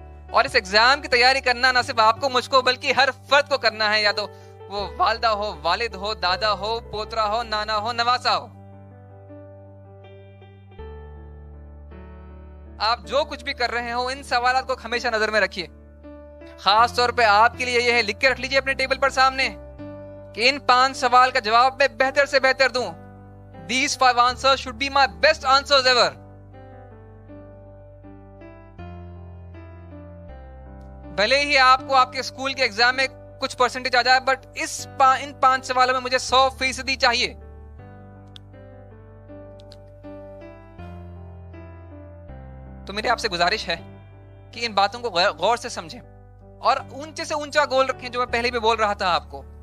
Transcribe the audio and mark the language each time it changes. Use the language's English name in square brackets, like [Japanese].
[Urdu] اور اس ایگزام کی تیاری کرنا نہ صرف آپ کو، مجھ کو، بلکہ ہر فرد کو کرنا ہے. یا تو وہ والدہ ہو، والد ہو، دادا ہو، پوترا ہو، نانا ہو، نواسا ہو. آپ جو کچھ بھی کر رہے ہو، ان سوالات کو ہمیشہ نظر میں رکھیے. خاص طور پہ آپ کے لیے یہ ہے، لکھ کے رکھ لیجئے اپنے ٹیبل پر سامنے کہ ان 5 سوال کا جواب میں بہتر سے بہتر دوں. [English] These 5 answers should be my best answers ever. [Urdu] بھلے ہی آپ کو آپ کے اسکول کے ایگزام میں کچھ پرسنٹیج آ جائے، بٹ ان 5 سوالوں میں مجھے 100% چاہیے. تو میری آپ سے گزارش ہے کہ ان باتوں کو غور سے سمجھیں اور اونچے سے اونچا گول رکھیں، جو میں پہلے بھی بول رہا تھا آپ کو.